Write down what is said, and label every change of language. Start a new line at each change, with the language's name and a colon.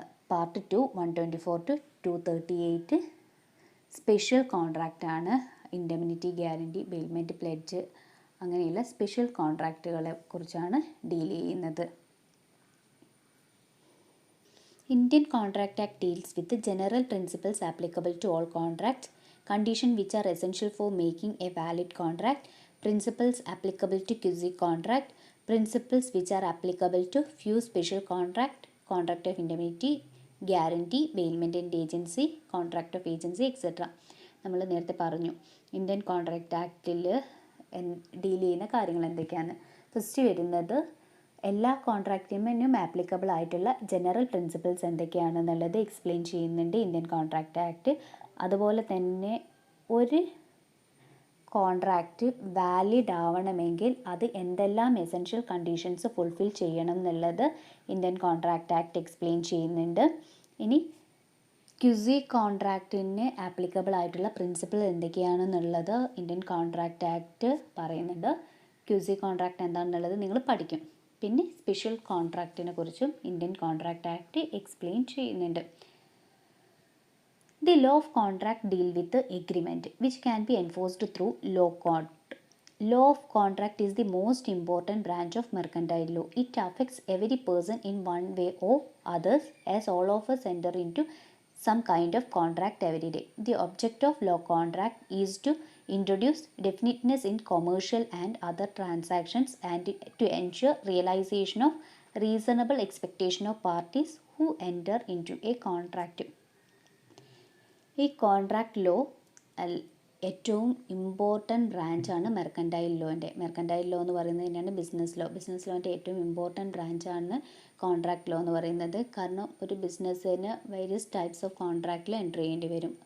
Malayalam: Part 2 124 to 238 special contract ആണ്. Indemnity, guarantee, bailment, pledge അങ്ങനെയുള്ള special കോൺട്രാക്റ്റുകളെ കുറിച്ചാണ് ഡീൽ ചെയ്യുന്നത്.
English: Indian Contract Act deals with the general principles applicable to all contracts, conditions which are essential for making a valid contract, principles applicable to quasi contract, principles which are applicable to few special contract, contract of indemnity, guarantee, bailment and agency, contract of agency etc.
Malayalam: നമ്മൾ നേരത്തെ പറഞ്ഞു Indian contract ആക്റ്റിൽ deal ചെയ്യുന്ന കാര്യങ്ങൾ എന്തൊക്കെയാണ്. First വരുന്നത് എല്ലാ കോൺട്രാക്റ്റിനും applicable ആയിട്ടുള്ള general principles എന്തൊക്കെയാണെന്നുള്ളത് explain ചെയ്യുന്നുണ്ട് ഇന്ത്യൻ കോൺട്രാക്റ്റ് ആക്ട്. അതുപോലെ തന്നെ ഒരു കോൺട്രാക്റ്റ് വാലിഡ് ആവണമെങ്കിൽ അത് എന്തെല്ലാം എസെൻഷ്യൽ കണ്ടീഷൻസ് ഫുൾഫിൽ ചെയ്യണം എന്നുള്ളത് ഇന്ത്യൻ കോൺട്രാക്റ്റ് ആക്ട് എക്സ്പ്ലെയിൻ ചെയ്യുന്നുണ്ട്. ഇനി ക്യുസി കോൺട്രാക്റ്റിന് ആപ്ലിക്കബിൾ ആയിട്ടുള്ള പ്രിൻസിപ്പിൾ എന്തൊക്കെയാണെന്നുള്ളത് ഇന്ത്യൻ കോൺട്രാക്റ്റ് ആക്ട് പറയുന്നുണ്ട്. ക്യുസി കോൺട്രാക്റ്റ് എന്താണെന്നുള്ളത് നിങ്ങൾ പഠിക്കും. പിന്നെ സ്പെഷ്യൽ കോൺട്രാക്റ്റിനെ കുറിച്ചും ഇന്ത്യൻ കോൺട്രാക്റ്റ് ആക്ട് എക്സ്പ്ലെയിൻ ചെയ്യുന്നുണ്ട്.
English: The law of contract deal with the agreement which can be enforced through law court. Law of contract is the most important branch of mercantile law. It affects every person in one way or others, as all of us enter into some kind of contract every day. The object of law contract is to introduce definiteness in commercial and other transactions and to ensure realization of reasonable expectation of parties who enter into a contract.
Malayalam: ഈ contract law ഏറ്റവും important ബ്രാഞ്ചാണ് mercantile ലോൻ്റെ. Mercantile law എന്ന് പറയുന്നത് തന്നെയാണ് business law. Business ലോൻ്റെ ഏറ്റവും important ബ്രാഞ്ചാണ് contract law എന്ന് പറയുന്നത്. കാരണം ഒരു ബിസിനസ്സിന് വേരിയസ് ടൈപ്സ് ഓഫ് കോൺട്രാക്റ്റിൽ എൻ്റർ ചെയ്യേണ്ടി വരും.